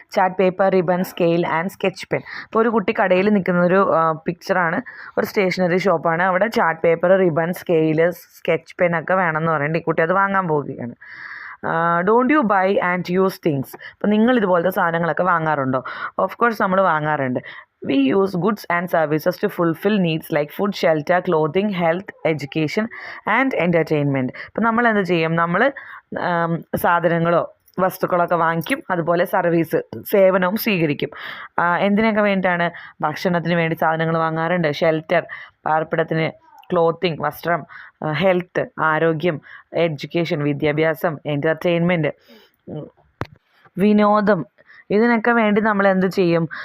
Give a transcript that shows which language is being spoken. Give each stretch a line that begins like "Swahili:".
Malayalam: Chart paper, ribbon, scale and sketch pen. ഇപ്പോൾ ഒരു കുട്ടി കടയിൽ നിൽക്കുന്നൊരു പിക്ചറാണ്. ഒരു സ്റ്റേഷനറി ഷോപ്പാണ്. അവിടെ chart paper, ribbon, scale, sketch pen ഒക്കെ വേണമെന്ന് പറയുന്നുണ്ട്. ഈ കുട്ടി അത് വാങ്ങാൻ പോവുകയാണ്.
English: Don't you buy and use things.
Malayalam: അപ്പോൾ നിങ്ങൾ ഇതുപോലത്തെ സാധനങ്ങളൊക്കെ വാങ്ങാറുണ്ടോ? ഓഫ് കോഴ്സ് നമ്മൾ വാങ്ങാറുണ്ട്.
English: We use goods and services to fulfill needs like food, shelter, clothing, health, education and entertainment.
Malayalam: അപ്പോൾ നമ്മൾ എന്ത് ചെയ്യും? നമ്മൾ സാധനങ്ങളോ വസ്തുക്കളൊക്കെ വാങ്ങിക്കും, അതുപോലെ സേവനവും സ്വീകരിക്കും. എന്തിനൊക്കെ വേണ്ടിയിട്ടാണ്? ഭക്ഷണത്തിന് വേണ്ടി സാധനങ്ങൾ വാങ്ങാറുണ്ട്. ഷെൽട്ടർ, പാർപ്പിടത്തിന്, ക്ലോത്തിങ്, വസ്ത്രം, ഹെൽത്ത്, ആരോഗ്യം, എഡ്യൂക്കേഷൻ, വിദ്യാഭ്യാസം, എൻ്റർടൈൻമെൻറ്റ്, വിനോദം, ഇതിനൊക്കെ വേണ്ടി നമ്മൾ എന്ത് ചെയ്യും?